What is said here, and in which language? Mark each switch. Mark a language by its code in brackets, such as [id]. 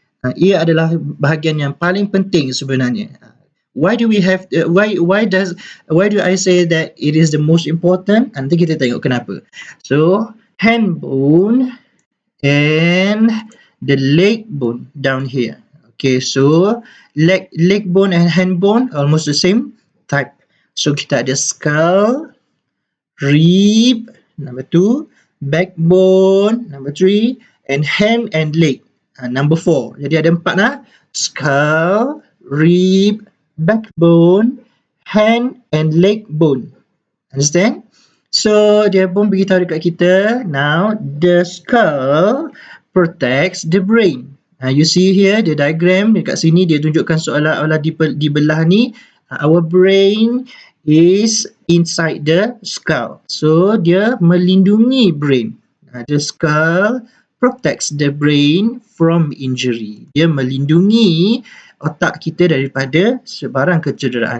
[ms] Ia adalah bahagian yang paling penting sebenarnya. [en] Why do we have why do I say that it is the most important? [ms] Nanti kita tengok kenapa. [en] So, hand bone and the leg bone down here. Okay, so leg bone and hand bone almost the same type. So, [ms] kita ada [en] skull, rib, number 2, backbone, number 3, and hand and leg, number 4. [ms] Jadi ada 4 lah. [en] Skull, rib, backbone, hand and leg bone. Understand? So, [ms] dia pun beritahu dekat kita, [en] now the skull protects the brain. You see here, the diagram [ms] dekat sini dia tunjukkan seolah-olah di belah ni, [en] our brain is inside the skull. [ms] So, dia melindungi brain. [en] The skull protects the brain from injury. [ms] Dia melindungi otak kita daripada sebarang kecederaan.